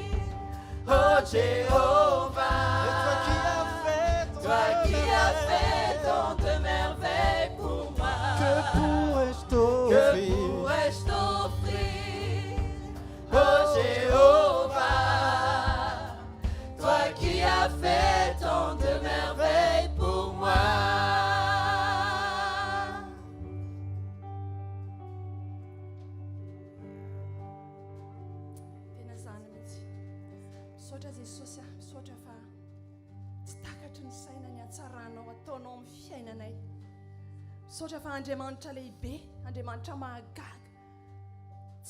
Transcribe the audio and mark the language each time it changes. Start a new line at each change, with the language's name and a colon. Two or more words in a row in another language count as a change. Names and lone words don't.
French: Oh Jéhovah, toi qui as fait tant de merveilles pour moi, Que pourrais-je que t'offrir? pourrais-je t'offrir? Oh Jéhovah, toi qui as fait tant de merveilles pour moi.
Malagasy: tena zany mihitsy misaotra jesosy a misaotra fa tsy takatry ny saina ny hatsaranao ataonao amin'ny fiainanay misaotra fa andriamanitra lehibe andriamanitra mahagaga tsy